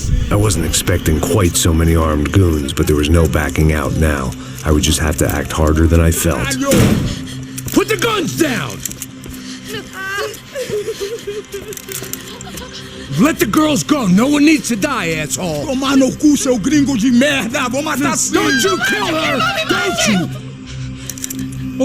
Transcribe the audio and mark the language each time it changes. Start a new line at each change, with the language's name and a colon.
English: I wasn't expecting quite so many armed goons, but there was no backing out now. I would just have to act harder than I felt. Put the guns down! Let the girls go. No one needs to die, asshole.
Portuguese: Tomar no cu, seu gringo de merda! Vou matar sim!
English: Don't you kill her! Don't you!